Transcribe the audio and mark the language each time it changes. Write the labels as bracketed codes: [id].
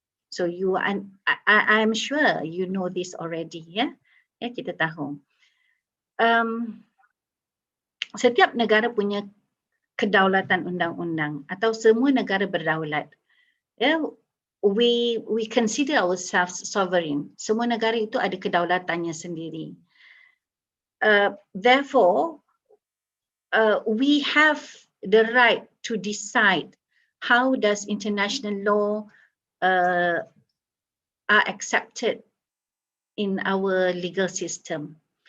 [en] So you and I'm sure you know this already, [id] ya kita tahu. Setiap negara punya kedaulatan undang-undang atau semua negara berdaulat. [en] We consider ourselves sovereign. [id] Semua negara itu ada kedaulatannya sendiri. [en] Therefore, we have the right to decide how does international law are accepted in our legal system.